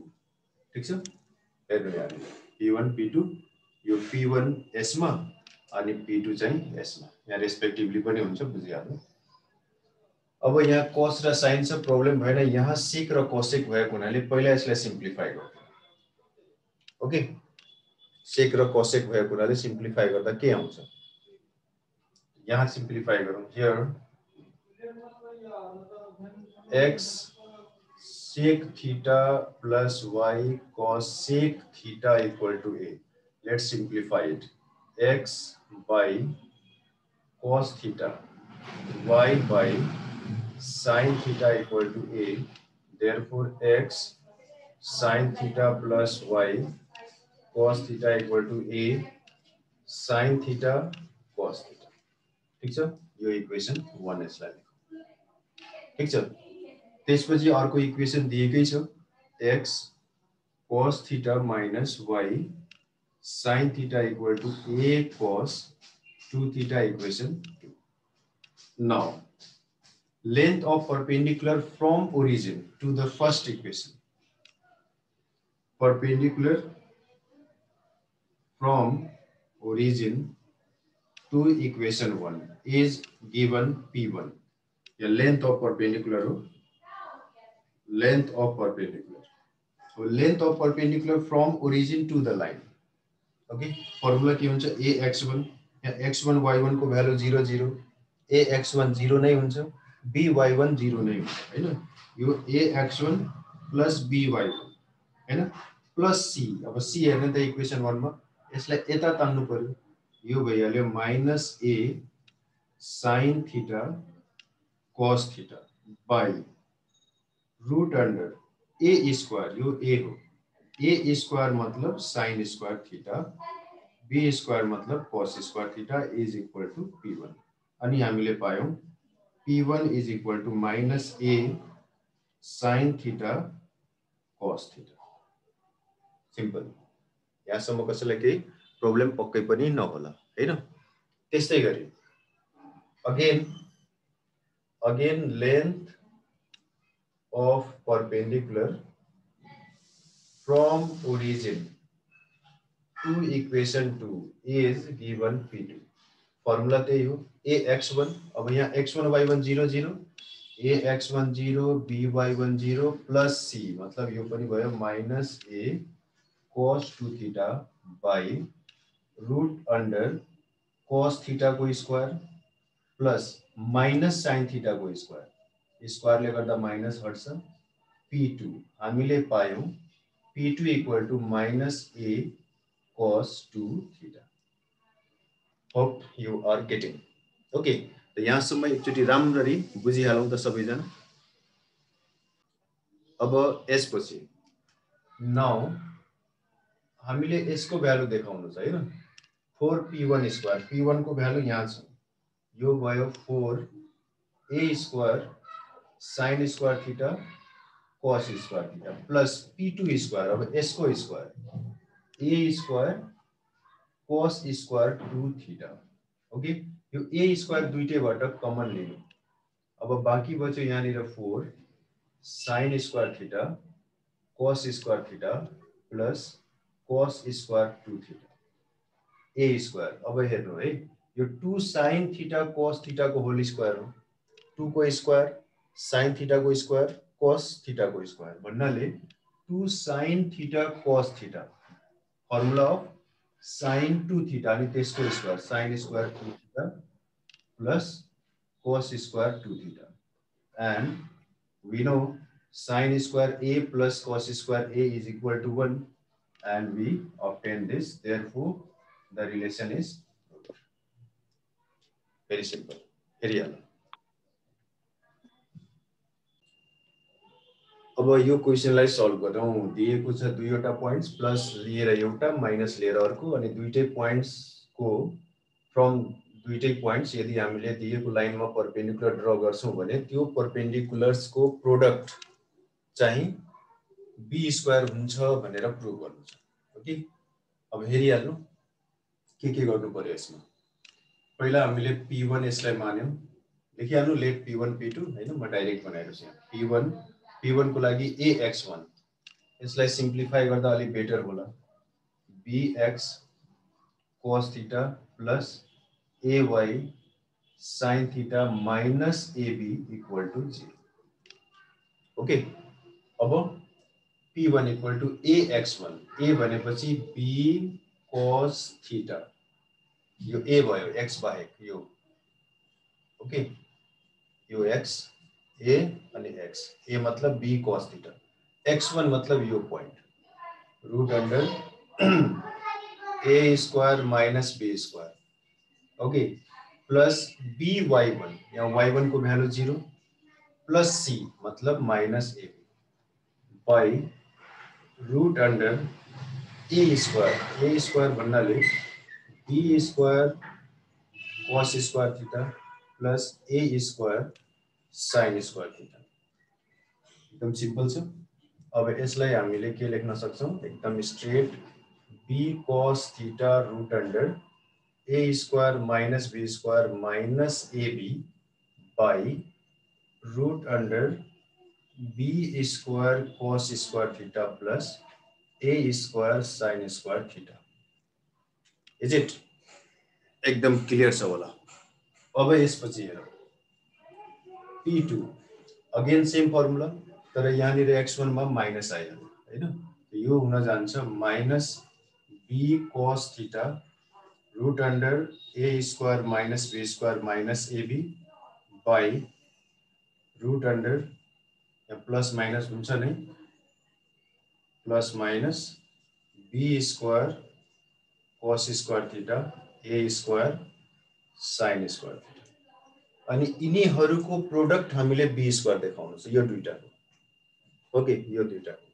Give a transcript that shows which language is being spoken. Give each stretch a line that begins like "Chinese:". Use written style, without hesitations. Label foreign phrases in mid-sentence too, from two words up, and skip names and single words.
Nepali: ठीक छ, हेर्नु यहाँ p1 p2, यो p1 s मा अनि p2 चाहिँ s मा, यहाँ रेस्पेक्टिभली पनि हुन्छ, बुझिहाल्नु। अब यहाँ cos र sin छ, प्रब्लम भएन, यहाँ sec र cosec भएको हुनाले पहिला यसलाई सिम्प्लिफाई गर्नु। ओके, sec र cosec भएको हुनाले सिम्प्लिफाई गर्दा के आउँछ, यहाँ सिम्प्लिफाई गरौँ।
English: here x sec theta plus y cos sec theta equal to a। let's simplify it, x by cos theta y by sin theta equal to a, therefore x sin theta plus y cos theta equal to a sin theta cos theta।
Nepali: ठीक छ, यो इक्वेसन 1 यसलाई लेखौं। ठीक छ, त्यसपछि अर्को इक्वेसन दिएकै छ, x cos theta minus y sin theta equal to a cos 2 theta equation 2।
English: now length of perpendicular from origin to the first equation, perpendicular from origin to equation 1 is given p1।
Nepali: या
English: length of perpendicular
Nepali: हो,
English: length of perpendicular, so length of perpendicular from origin to the line।
Nepali: okay, फर्मुला के हुन्छ, ax1 यहाँ x1 y1 को भ्यालु 0 0, ax1 0 नै हुन्छ, by1 0 नै हुन्छ हैन। यो ax1 प्लस by1 हैन प्लस c। अब c हेर्नु त इक्वेसन 1 मा, यसलाई यता तान्नु पर्यो, यो भइहाल्यो
English: minus a sin theta cos theta by root under a square,
Nepali: यो a हो, a स्क्वायर मतलब
English: sin square theta,
Nepali: b स्क्वायर मतलब
English: cos square theta is equal to p1.
Nepali: अनि हामीले पायौं p1
English: is equal to minus a sin theta cos theta.
Nepali: सिम्पल, यहाँसम्म कसैलाई केही प्रब्लम पक्कै पनि नहोला हैन। त्यस्तै गरी
English: again length of perpendicular from origin to equation 2 is given P2.
Nepali: फॉर्मूला त्यही हो ax1 अब यहाँ x1 y1 0 0 ax1 0 by1 0 प्लस c मतलब यो पनि भयो
English: minus a cos 2 theta by root under cos theta
Nepali: को स्क्वायर
English: plus minus sin theta
Nepali: को स्क्वायर स्क्वायरले गर्दा माइनस हट्छ p2 हामीले पायौं p2
English: equal to minus a cos 2 theta. Hope you are getting. Okay.
Nepali: त यहाँसम्म एकचोटि राम्ररी बुझिहालौं त सबैजना. अब यसपछि नाउ हामीले यसको भ्यालु देखाउनु छ हैन 4p1 स्क्वायर p1 को भ्यालु यहाँ छ यो भयो
English: 4a square sin square theta cos square theta plus p2 square
Nepali: अब यसको स्क्वायर
English: a square cos square 2 theta.
Nepali: ओके यो a स्क्वायर दुईटैबाट कमन लिनु अब बाँकी बच्यो यहाँनिर
English: 4 sin square theta cos square theta plus cos square 2 theta
Nepali: a स्क्वायर अब हेर्नु है यो 2 sin थीटा cos थीटा को होल स्क्वायर हो 2 को स्क्वायर sin थीटा को स्क्वायर cos थीटा को स्क्वायर भन्नाले 2 sin थीटा cos थीटा
English: formula of sin 2 theta
Nepali: अनि त्यसको स्क्वायर
English: sin square 2 theta plus cos square 2 theta and we know sin square a plus cos square a is equal to 1 and we obtain this, therefore the relation is very simple. Area.
Nepali: अब यो क्वेशनलाई सल्भ गरौँ दिएको छ दुईवटा पोइन्ट्स प्लस लिएर एउटा माइनस लिएर अर्को अनि दुईटै पोइन्ट्स को फ्रम दुईटै पोइन्ट्स यदि हामीले दिएको लाइनमा परपेन्डिकुलर ड्रा गर्छौं भने त्यो परपेन्डिकुलर्स को प्रोडक्ट चाहिँ b स्क्वायर हुन्छ भनेर प्रुभ गर्नु छ. ओके अब हेरिहाल्नु के गर्नु पर्यो यसमा पहिला हामीले p1 यसलाई मान्यौं लेखिहाल्नु लेट p1 p2 हैन म डाइरेक्ट बनाएको छु यहाँ p1 को लागि ax1 यसलाई सिम्प्लिफाई गर्दा अलि बेटर होला
English: bx cos theta plus ay sin theta minus ab equal to 0.
Nepali: ओके अब p1 इक्वल टु ax1 a भनेपछि b cos थीटा यो a भयो x बाहेक यो ओके यो x a अनि x a मतलब b cos थीटा x1 मतलब यो पॉइंट
English: root under a square minus b square
Nepali: ओके प्लस by1 यहाँ y1 को भ्यालु 0 प्लस c मतलब
English: minus a by root under a square
Nepali: भन्नाले
English: b square cos square theta plus a square sin square theta
Nepali: एकदम सिम्पल छ. अब यसलाई हामीले के लेख्न सक्छौं एकदम स्ट्रेट
English: b cos theta root under a square minus b square minus ab by root under b square cos square theta plus a square sin square theta. is it
Nepali: एकदम क्लियर छ होला. अब यसपछि हेरौं p2
English: again same formula
Nepali: तर यहाँनिर x1 मा माइनस आइहाल्यो हैन यो हुन जान्छ
English: minus b cos theta root under a square minus b square minus ab by root under
Nepali: या प्लस माइनस हुन्छ नै
English: plus minus b square cos square theta a square sin square theta
Nepali: अनि यिनीहरुको प्रोडक्ट हामीले b स्क्वायर देखाउनु छ यो दुईटा ओके यो दुईटा.